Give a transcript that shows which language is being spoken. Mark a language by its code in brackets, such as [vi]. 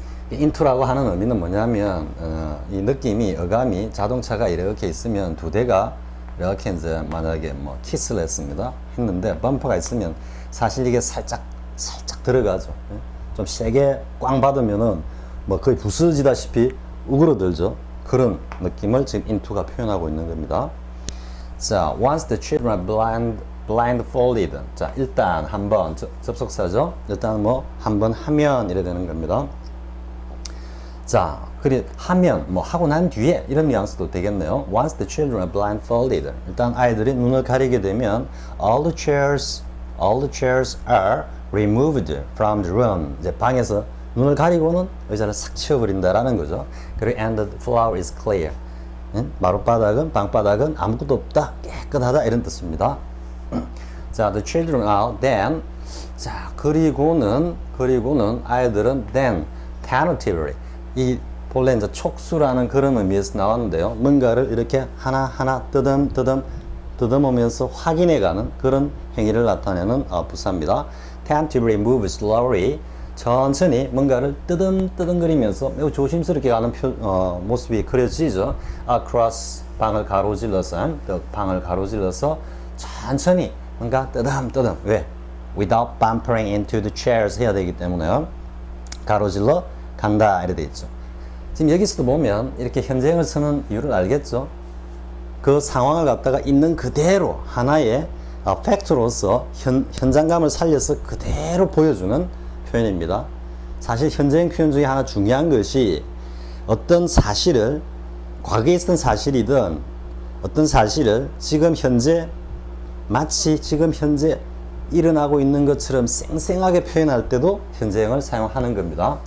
[ko] 인투라고 하는 의미는 뭐냐면 이 느낌이 어감이 자동차가 이렇게 있으면 두 대가 이렇게 이제 만약에 뭐 키스를 했는데 범퍼가 있으면 사실 이게 살짝 들어가죠. 좀 세게 꽝 받으면은 뭐 거의 부서지다시피 우그러들죠. 그런 느낌을 지금 into가 표현하고 있는 겁니다. [en] 자, once the children are blindfolded. [ko] 자, 일단 한번 접속사죠. 일단 뭐 한번 하면 이래 되는 겁니다. 자, 그리 하면 뭐 하고 난 뒤에 이런 뉘앙스도 되겠네요. [en] Once the children are blindfolded. [ko] 일단 아이들이 눈을 가리게 되면 [en] all the chairs are removed from the room. [ko] 이제 방에서 눈을 가리고는 의자를 싹 치워버린다라는 거죠. 그리고 [en] and the floor is clear. [ko] 마룻바닥은 방바닥은 아무것도 없다, 깨끗하다 이런 뜻입니다. [en] 자, the children are then. [ko] 자, 그리고는 아이들은 [en] then tentatively. [ko] 이 본래 이제 촉수라는 그런 의미에서 나왔는데요. 뭔가를 이렇게 하나하나 뜯어보면서 확인해가는 그런 행위를 나타내는 부사입니다. [en] tentatively move slowly. [ko] 천천히 뭔가를 뜨듬거리면서 매우 조심스럽게 가는 모습이 그려지죠. across 방을 가로질러서 천천히 뭔가 뜨듬 왜? [en] without bumping into the chairs [ko] 해야 되기 때문에요. 가로질러 간다 이렇게 돼 있죠. 지금 여기서도 보면 이렇게 현재형을 쓰는 이유를 알겠죠? 그 상황을 갖다가 있는 그대로 하나의 팩트로서 현장감을 살려서 그대로 보여주는 표현입니다. 사실 현재형 표현 중에 하나 중요한 것이 어떤 사실을 과거에 있었던 사실이든 어떤 사실을 지금 현재 마치 지금 현재 일어나고 있는 것처럼 쌩쌩하게 표현할 때도 현재형을 사용하는 겁니다.